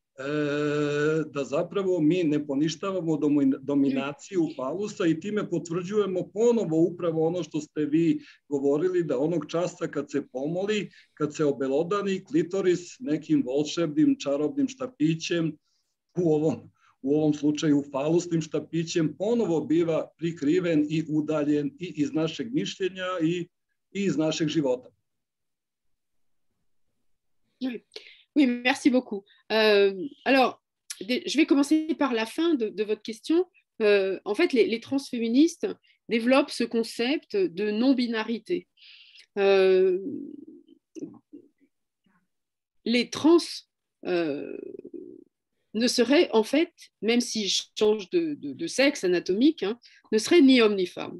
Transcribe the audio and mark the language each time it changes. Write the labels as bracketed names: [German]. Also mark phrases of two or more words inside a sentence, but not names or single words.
[Serbian] da zapravo mi ne poništavamo dominaciju falusa i time potvrđujemo ponovo upravo ono što ste vi govorili, da onog časa kad se pomoli, kad se obelodani klitoris nekim volšebnim čarobnim štapićem, u ovom slučaju falusnim štapićem, ponovo biva prikriven i udaljen i iz našeg mišljenja i iz našeg života. [French] Oui, merci beaucoup. Alors, je vais commencer par la fin de votre question. En fait, les transféministes développent ce concept de non-binarité. Les trans ne seraient, en fait, même s'ils changent de sexe anatomique, ne seraient ni homme ni femme.